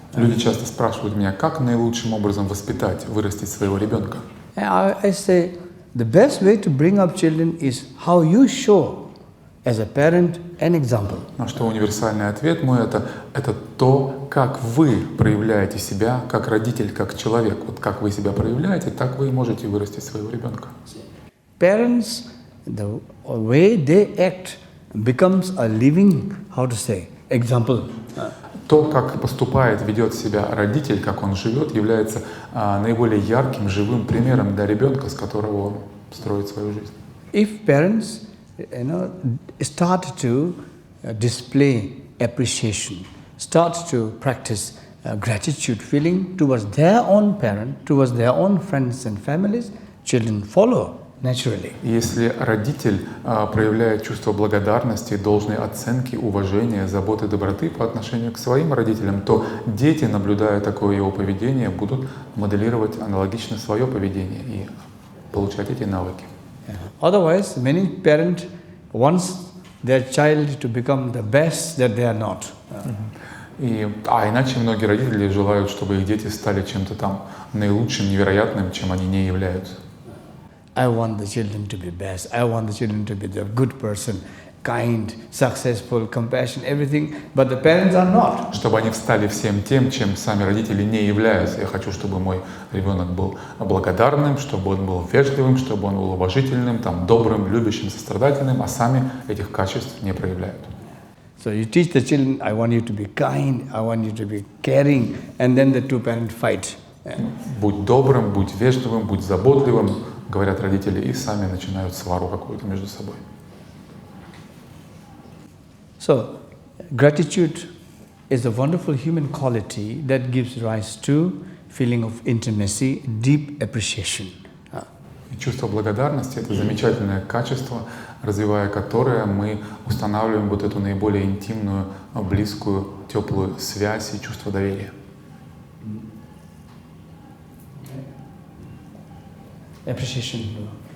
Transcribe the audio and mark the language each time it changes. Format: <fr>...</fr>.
<ru>Люди часто спрашивают меня, как наилучшим образом воспитать, вырастить своего ребенка.</ru> <en>And I say, the best way to bring up children is how you show, as a parent, an example.</en> <ru>На что универсальный ответ мой это то, как вы проявляете себя, как родитель, как человек. Вот как вы себя проявляете, так вы и можете вырастить своего ребенка.</ru> <en>Parents, the way they act becomes a living, how to say, example.</en> <ru>То, как поступает, ведет себя родитель, как он живет, является наиболее ярким, живым примером для ребенка, с которого он строит свою жизнь.</ru> <en>If parents, start to display appreciation, start to practice gratitude feeling towards their own parent, towards their own friends and families, children follow naturally.</en> <ru>Если родитель проявляет чувство благодарности, должной оценки, уважения, заботы, доброты по отношению к своим родителям, то дети, наблюдая такое его поведение, будут моделировать аналогично свое поведение и получать эти навыки.</ru> <en>Otherwise, many parents want their child to become the best that they are not.</en> <ru>Иначе многие родители желают, чтобы их дети стали чем-то там наилучшим, невероятным, чем они не являются.</ru> <en>I want the children to be best. I want the children to be the good person, kind, successful, compassion, everything. But the parents are not.</en> <ru>Чтобы они стали всем тем, чем сами родители не являются. Я хочу, чтобы мой ребенок был благодарным, чтобы он был вежливым, чтобы он был уважительным, добрым, любящим, сострадательным, а сами этих качеств не проявляют.</ru> <en>So you teach the children, I want you to be kind, I want you to be caring, and then the two parents fight.</en> <ru>Будь добрым, будь вежливым, будь заботливым, говорят родители, и сами начинают свару какую-то между собой.</ru> <en>So, gratitude is a wonderful human quality that gives rise to feeling of intimacy, deep appreciation.</en> <ru>И чувство благодарности – это замечательное качество, развивая которое мы устанавливаем вот эту наиболее интимную, близкую, теплую связь и чувство доверия.</ru> <en>Appreciation.</en>